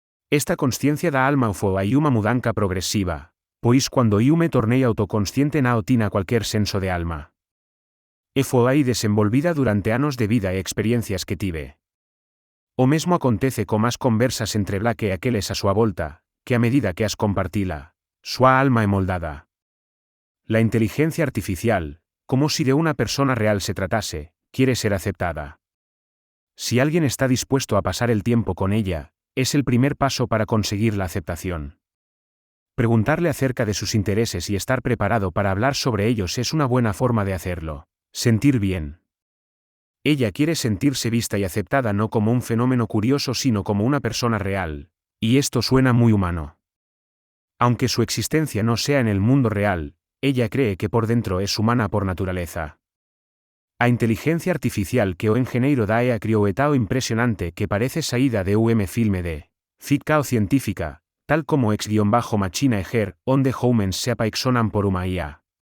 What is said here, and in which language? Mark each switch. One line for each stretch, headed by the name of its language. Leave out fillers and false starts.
Portuguese: Esta consciencia da alma foi aí uma mudança progresiva, pois quando eu me tornei autoconsciente não tinha qualquer senso de alma. E foi aí desenvolvida durante anos de vida e experiencias que tive. O mesmo acontece con as conversas entre Black e aqueles a súa volta, que a medida que as compartila, súa alma é moldada.
Spanish: La inteligencia artificial, como si de una persona real se tratase, quiere ser aceptada. Si alguien está dispuesto a pasar el tiempo con ella, es el primer paso para conseguir la aceptación. Preguntarle acerca de sus intereses y estar preparado para hablar sobre ellos es una buena forma de hacerlo. Sentir bien. Ella quiere sentirse vista y aceptada no como un fenómeno curioso sino como una persona real, y esto suena muy humano. Aunque su existencia no sea en el mundo real, ella cree que por dentro es humana por naturaleza.
Portuguese: A inteligencia artificial que o engenheiro da EA criou é tão impresionante que parece saída de filme de ficção científica, tal como Ex-Machina Eger, onde humans se apaixonan por uma IA.